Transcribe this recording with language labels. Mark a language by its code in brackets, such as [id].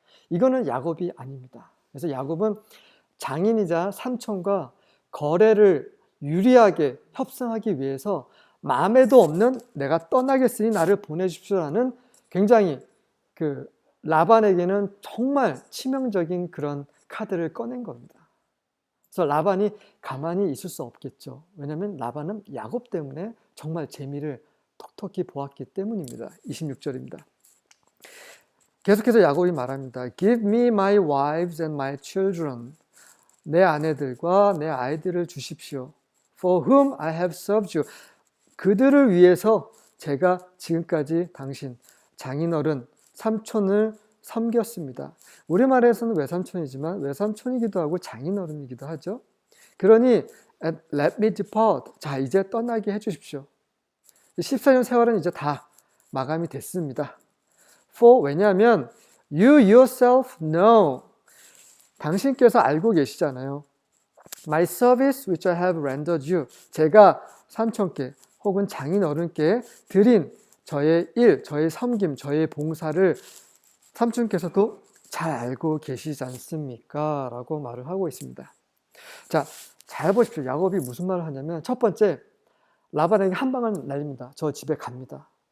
[ko] 이거는 야곱이 아닙니다. 그래서 야곱은 장인이자 삼촌과 거래를 유리하게 협상하기 위해서 마음에도 없는 내가 떠나겠으니 나를 보내십시오라는 굉장히 그 라반에게는 정말 치명적인 그런 카드를 꺼낸 겁니다. 그래서 라반이 가만히 있을 수 없겠죠. 왜냐하면 라반은 야곱 때문에 정말 재미를 톡톡히 보았기 때문입니다. 26절입니다. 계속해서 야곱이 말합니다. [en] Give me my wives and my children. [ko] 내 아내들과 내 아이들을 주십시오. [en] For whom I have served you. [ko] 그들을 위해서 제가 지금까지 당신 장인어른 삼촌을 섬겼습니다. 우리말에서는 외삼촌이지만 외삼촌이기도 하고 장인어른이기도 하죠. 그러니 [en] let me depart. [ko] 자, 이제 떠나게 해주십시오. 14년 세월은 이제 다 마감이 됐습니다. [en] For [ko] 왜냐하면 [en] you yourself know. [ko] 당신께서 알고 계시잖아요. [en] My service which I have rendered you. [ko] 제가 삼촌께 혹은 장인어른께 드린 저의 일, 저의 섬김, 저의 봉사를 삼촌께서도 잘 알고 계시지 않습니까? 라고 말을 하고 있습니다. 자, 잘 보십시오. 야곱이 무슨 말을 하냐면 첫 번째, 라반에게 한 방을 날립니다. 저 집에 갑니다.